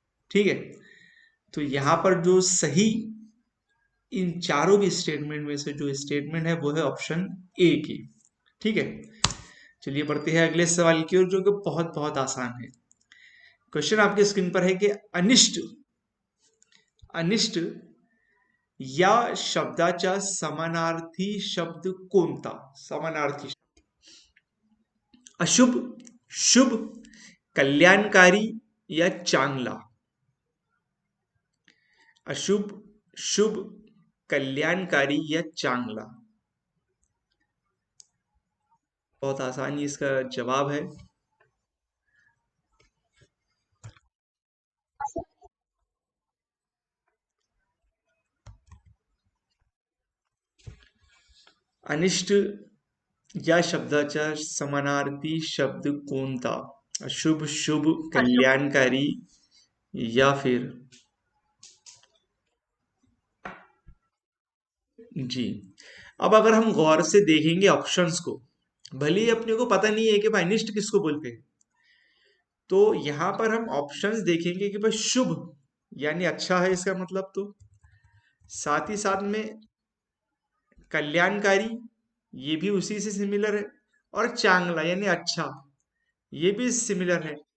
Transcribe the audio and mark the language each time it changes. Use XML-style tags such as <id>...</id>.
<hi>ठीक है, तो यहाँ पर जो सही इन चारों भी स्टेटमेंट में से जो स्टेटमेंट है वो है ऑप्शन ए की। ठीक है, चलिए बढ़ते हैं अगले सवाल की ओर, जो कि बहुत बहुत आसान है। क्वेश्चन आपके स्क्रीन पर है कि</hi> <mr>अनिष्ट अनिष्ट या शब्दाचा समानार्थी शब्द कोणता? समानार्थी अशुभ, शुभ, कल्याणकारी या चांगला? अशुभ, शुभ, कल्याणकारी या चांगला?</mr> <hi>बहुत आसानी इसका जवाब है।</hi> <mr>अनिष्ट या शब्दाचा समानार्थी शब्द कोणता? अशुभ, शुभ, कल्याणकारी या फिर जी।</mr> <hi>अब अगर हम गौर से देखेंगे ऑप्शंस को, भले ही अपने को पता नहीं है कि भाई अनिष्ट किसको बोलते हैं, तो यहां पर हम ऑप्शंस देखेंगे कि भाई शुभ यानी अच्छा है इसका मतलब, तो साथ ही साथ में कल्याणकारी, ये भी उसी से सिमिलर है, और चांगला यानी अच्छा, ये भी सिमिलर है।</hi>